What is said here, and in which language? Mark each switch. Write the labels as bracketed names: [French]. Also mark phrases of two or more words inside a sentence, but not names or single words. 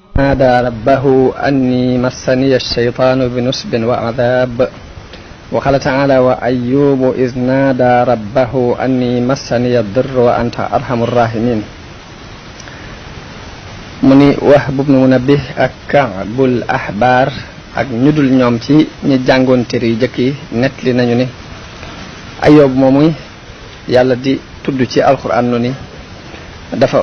[Arabic] نادى ربه أني مسني الشيطان بنصب وعذاب وقال تعالى وأيوب إذ نادى ربه أني مسني الضر وأنت أرحم الراحمين [Wolof] mu ni Wahb ibn Munabbih ak Ka'bul Ahbar ak ñu dul ñoom ci ñi jàngoon téere yu jëkk yi nettali nañu ni Ayyub moomu yàlla di tudd ci alxuraan nu ni dafa